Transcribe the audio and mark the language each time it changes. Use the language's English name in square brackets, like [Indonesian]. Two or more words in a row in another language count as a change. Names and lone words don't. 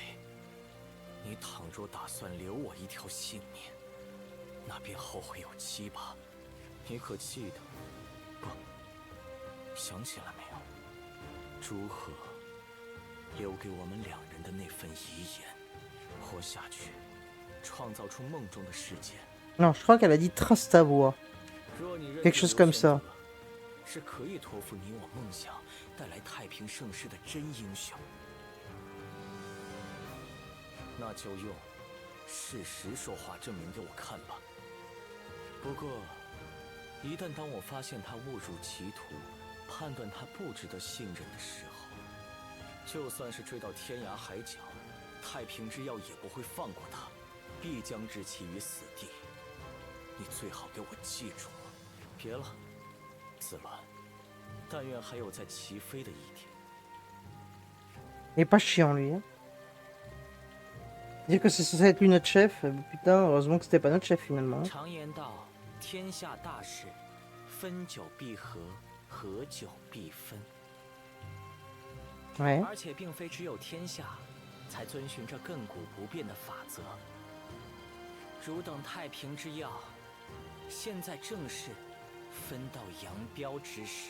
[Chinese] 你倘若打算留我一条性命，那便后会有期吧。你可记得？不，想起来没有？朱贺留给我们两人的那份遗言，活下去，创造出梦中的世界。 [French] Non, je crois qu'elle a dit trace ta voix. Quelque chose comme ça. [Chinese] 是可以托付你我梦想，带来太平盛世的真英雄。那就用事实说话证明给我看吧。不过，一旦当我发现他误入歧途，判断他不值得信任的时候，就算是追到天涯海角，太平之药也不会放过他，必将置其于死地。你最好给我记住了。别了，子乱，但愿还有在齐飞的一天。 [French] Il est pas chiant lui. Hein. Dire que c'est censé être lui notre chef, putain, heureusement que c'était pas notre chef finalement. [Chinese] 常言道，天下大事，分久必合，合久必分。 [French] Ouais. [Chinese] 而且并非只有天下才遵循着亘古不变的法则。汝等太平之要，现在正是分道扬镳之时。